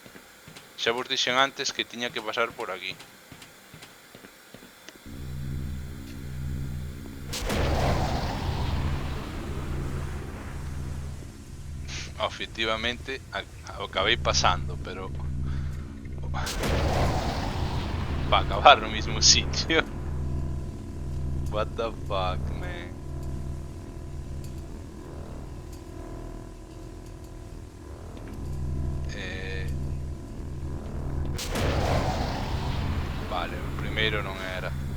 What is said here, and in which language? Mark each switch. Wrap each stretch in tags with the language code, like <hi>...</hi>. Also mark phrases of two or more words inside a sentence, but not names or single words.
<gl>Xa vos dixen antes que tiña que pasar por aquí. Efectivamente, acabei pasando, pero... para acabar no mismo sitio.</gl> <en>What the fuck, man.</en> <gl>Vale, o primeiro non era.</gl>